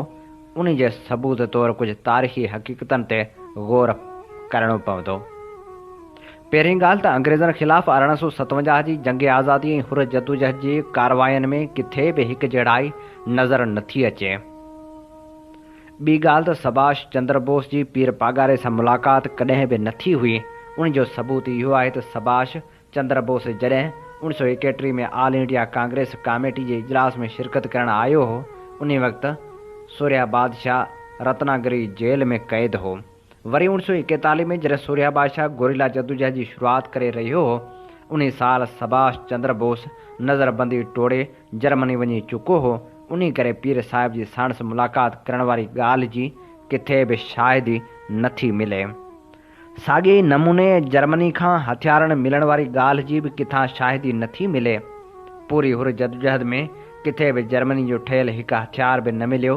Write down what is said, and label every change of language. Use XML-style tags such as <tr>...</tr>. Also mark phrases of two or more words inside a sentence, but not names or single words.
<sd>उन जे सबूत तौरु कुझु तारीख़ी हक़ीक़तनि ते ग़ौर करणो पवंदो। पहिरीं ॻाल्हि त अंग्रेज़नि ख़िलाफ़ु 1857 जी जंग आज़ादी ऐं हुर जदोजहद जी कारवायुनि में किथे बि हिकु जहिड़ाई नज़र नथी अचे। ॿी ॻाल्हि त सुभाष चंद्र बोस जी पीर पागारे सां मुलाक़ात कॾहिं बि न थी हुई। उन जो सबूत इहो आहे त सुभाष चंद्र बोस जॾहिं 1931 में ऑल इंडिया कांग्रेस कमेटी जे इजलास में शिरकत करणु आयो हो, उन वक़्तु सूर्या बादशाह रत्नागिरी जेल में क़ैद हो। वरी 1941 में जॾहिं सूर्या बादशाह गोरिला जदोजहद जी शुरूआति करे रहियो हो, उन साल सुभाष चंद्र बोस नज़रबंदी टोड़े जर्मनी वञी चुको हो। उन करे पीर साहिब जी साणुसि मुलाक़ात करण वारी ॻाल्हि जी किथे बि शाहिदी नथी मिले। साॻिए नमूने जर्मनी खां हथियारनि मिलण वारी ॻाल्हि जी बि किथां शाहिदी नथी मिले। पूरी हुर जदोजहद में किथे बि जर्मनी जो ठहियलु हिकु हथियार बि न मिलियो।</sd>